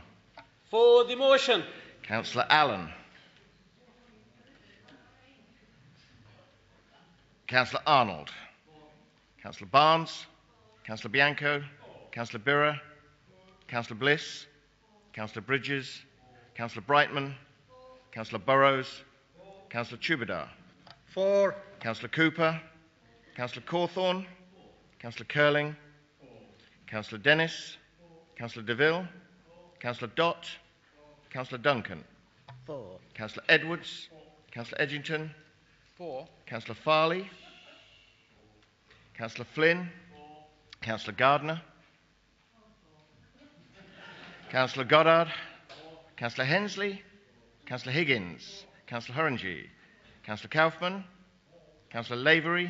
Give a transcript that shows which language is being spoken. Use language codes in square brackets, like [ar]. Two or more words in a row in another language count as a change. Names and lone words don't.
[en] For the motion. Councillor Allen. Councillor Arnold. Councillor Barnes. Councillor Bianco. Councillor Birra. Councillor Bliss. Councillor Bridges. Councillor Brightman. Councillor Burrows. Councillor Chubadar. For. Councillor Cooper. Councillor Cawthorne. Councillor Curling. Councillor Dennis. Councillor DeVille. Councillor Dott. Councillor Duncan. For. Councillor Edwards. Councillor Edgington. For. Councillor Farley. Councillor Flynn. Councillor Gardner. Councillor Goddard. Councillor Hensley. Councillor Higgins. Councillor Horangi. Councillor Kaufman. Councillor Lavery.